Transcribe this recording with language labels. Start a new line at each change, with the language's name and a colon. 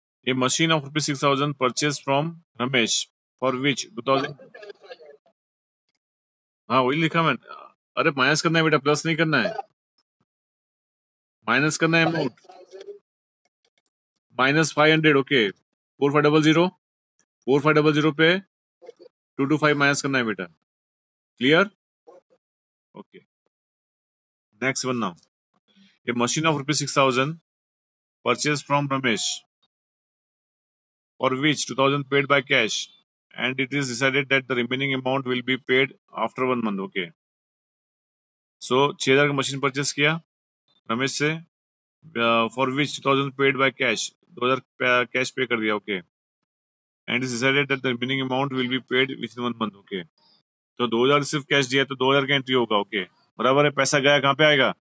English: A machine of rupees 6000 purchased from Ramesh for which 2000.
Hindi: हाँ वही लिखा मैं. अरे माइनस करना है बेटा, प्लस नहीं करना है. माइनस करना है अमाउंट. माइनस 500. ओके, 4500. 4500 पे 225 माइनस करना है बेटा. Clear? Okay. Next one now.
English: A machine of rupees 6000 purchased from Ramesh for which 2000 paid by cash and it is decided that the remaining amount will be paid after 1 month. Okay.
Hindi: So 6000 का machine purchase किया रमेश से,
English: for which 2000 paid by cash,
Hindi: 2000 cash पे कर दिया. Okay.
English: And is decided that the remaining amount will be paid within 1 month. Okay.
Hindi: तो 2000 सिर्फ cash दिया तो 2000 का एंट्री होगा. ओके, बराबर है. पैसा गया कहाँ पे आएगा?